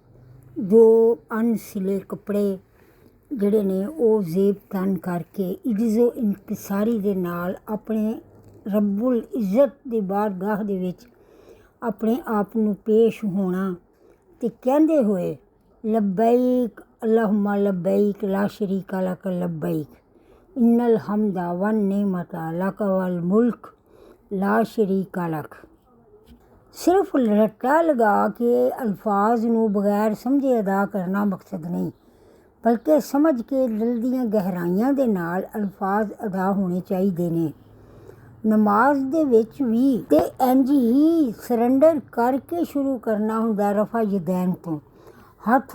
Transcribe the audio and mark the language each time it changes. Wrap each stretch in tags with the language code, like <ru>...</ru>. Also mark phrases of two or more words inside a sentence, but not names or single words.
<pa>ਦੋ ਅਣਸਿਲੇ ਕੱਪੜੇ ਜਿਹੜੇ ਨੇ ਉਹ ਜ਼ੇਬ ਤਨ ਕਰਕੇ ਇਜ਼ੋ ਇਨਕਿਸਾਰੀ ਦੇ ਨਾਲ ਆਪਣੇ ਰੱਬੁਲ ਇੱਜ਼ਤ ਦੀ ਬਾਰਗਾਹ ਦੇ ਵਿੱਚ ਆਪਣੇ ਆਪ ਨੂੰ ਪੇਸ਼ ਹੋਣਾ ਅਤੇ ਕਹਿੰਦੇ ਹੋਏ</pa> <ar>لبيك اللهم لبيك لا شريك لك لبيك إن الحمد والنعمة لك والملك لا شريك لك.</ar> <pa>ਸਿਰਫ ਰੱਟਾ ਲਗਾ ਕੇ ਅਲਫਾਜ਼ ਨੂੰ ਬਗੈਰ ਸਮਝੇ ਅਦਾ ਕਰਨਾ ਮਕਸਦ ਨਹੀਂ, ਬਲਕਿ ਸਮਝ ਕੇ ਦਿਲ ਦੀਆਂ ਗਹਿਰਾਈਆਂ ਦੇ ਨਾਲ ਅਲਫਾਜ਼ ਅਦਾ ਹੋਣੇ ਚਾਹੀਦੇ ਨੇ। ਨਮਾਜ਼ ਦੇ ਵਿੱਚ ਵੀ ਤੇ ਇੰਝ ਹੀ ਸਰੈਂਡਰ ਕਰਕੇ ਸ਼ੁਰੂ ਕਰਨਾ ਹੁੰਦਾ,</pa> <ar>رفع اليدين</ar> <pa>ਤੋਂ ਹੱਥ</pa>